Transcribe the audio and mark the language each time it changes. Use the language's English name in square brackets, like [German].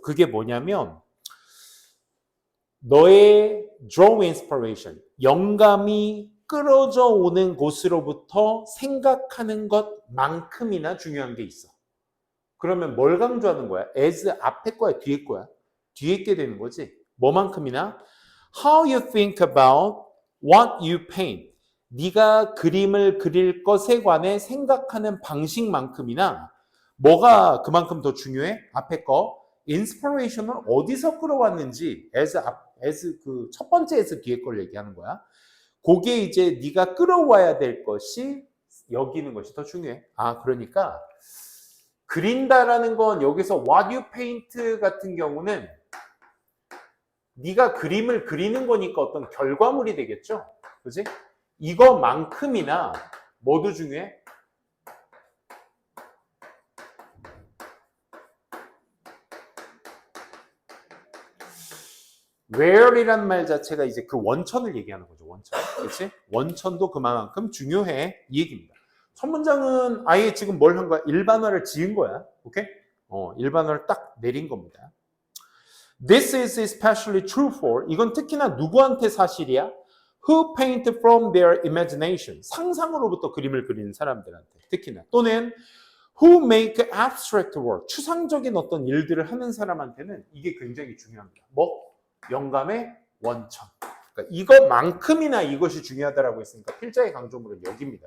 [Korean] 그게 뭐냐면 너의 [English] draw inspiration, [Korean] 영감이 끌어져 오는 곳으로부터 생각하는 것만큼이나 중요한 게 있어. 그러면 뭘 강조하는 거야? as 앞에 거야, 뒤에 거야? 뒤에 있게 되는 거지. 뭐만큼이나? [English] How you think about what you paint. [Korean] 네가 그림을 그릴 것에 관해 생각하는 방식만큼이나 뭐가 그만큼 더 중요해? 앞에 거. 인스피레이션을 어디서 끌어왔는지 as 그 첫 번째 as 뒤에 걸 얘기하는 거야. 그게 이제 네가 끌어와야 될 것이 여기 있는 것이 더 중요해. 아, 그러니까 그린다라는 건 여기서 [English] what you paint [Korean] 같은 경우는 네가 그림을 그리는 거니까 어떤 결과물이 되겠죠. 그지? 이거만큼이나 뭐도 중요해? where이란 말 자체가 이제 그 원천을 얘기하는 거죠. 원천. 그렇지? 원천도 그만큼 중요해. 이 얘기입니다. 첫 문장은 아예 지금 뭘 한 거야? 일반화를 지은 거야. 오케이? 일반화를 딱 내린 겁니다. [English] This is especially true for [Korean] 이건 특히나 누구한테 사실이야? [English] Who paint from their imagination. [Korean] 상상으로부터 그림을 그리는 사람들한테 특히나 또는 [English] who make abstract work. [Korean] 추상적인 어떤 일들을 하는 사람한테는 이게 굉장히 중요합니다. 뭐? 영감의 원천. 그러니까 이것만큼이나 이것이 중요하다라고 했으니까 필자의 강조물은 여기입니다.